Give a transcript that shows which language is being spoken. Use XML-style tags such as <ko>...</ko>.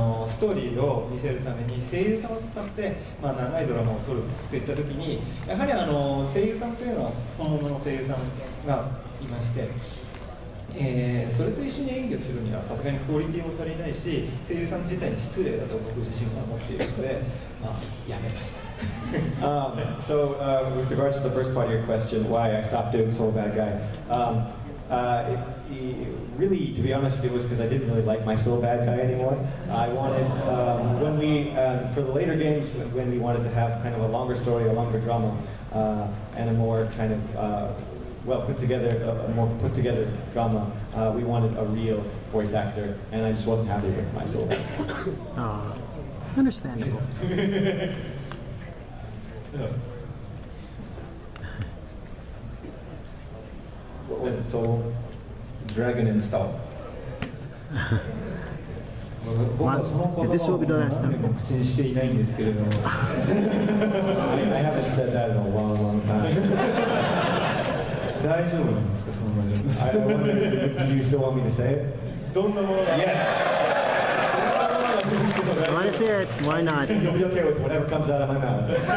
<ja>ストーリーを見せるために声優さんを使って、長いドラマを撮るといった時に、やはり声優さんというのは本物の声優さんがいまして、それと一緒に演技をするにはさすがにクオリティも足りないし、声優さん自体に失礼だと僕自身は思っているので、やめました。</ja> <en>So, with regards to the first part of your question, why I stopped doing Soul Bad Guy, really, to be honest, it was because I didn't really like my Soul Bad Guy anymore. I wanted, when we, for the later games, when we wanted to have kind of a longer story, a longer drama, and a more kind of, well put together, a more put together drama, we wanted a real voice actor, and I just wasn't happy with my Soul Bad Guy. Understandable. What was it, Soul? Dragon Install. This will be the last time.</en> <ja>口にしていないんですけれども。</ja> <en>I haven't said that in a long, long time.</en> <ja>大丈夫なんですか、そんなに。</ja> <en>I wonder, do you still want me to say it?</en> <ja>どんなものが。</ja> <en>Yes. I want to see it. Why not? You'll be okay with whatever comes out of my mouth.</en>